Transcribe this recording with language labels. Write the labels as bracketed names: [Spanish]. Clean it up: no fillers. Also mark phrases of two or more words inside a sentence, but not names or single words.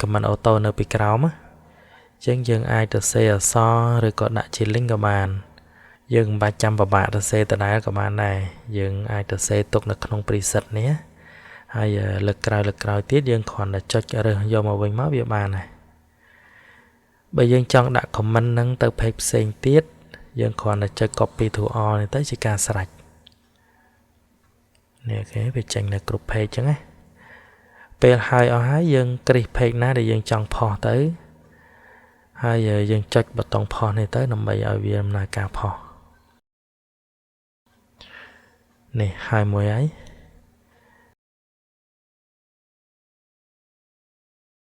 [English] comment auto [Khmer] នៅពីក្រោមចឹងយើងអាចទៅសេអក្សរឬក៏ដាក់ជា link ក៏បានយើងមិនបាច់ចាំពិបាកទៅសេដដែលក៏បានដែរយើងអាចទៅសេទុកនៅក្នុង preset នេះហើយលើកក្រោយទៀតយើងគ្រាន់តែចុចរើសយកមកវិញមកវាបានហើយបើយើងចង់ដាក់ comment ហ្នឹងទៅ page ផ្សេងទៀតយើងគ្រាន់តែចុច [English] copy to all [Khmer] នេះទៅជាការស្រេច នេះអូខេវាចេញនៅគ្រប់ page ចឹងណាពេលហើយអស់ហើយយើងគ្រីស page ណាដែលយើងចង់ផុសទៅហើយយើងចុចប៊ូតុងផុសនេះទៅដើម្បីឲ្យវាដំណើរការផុសនេះហើយមួយហើយ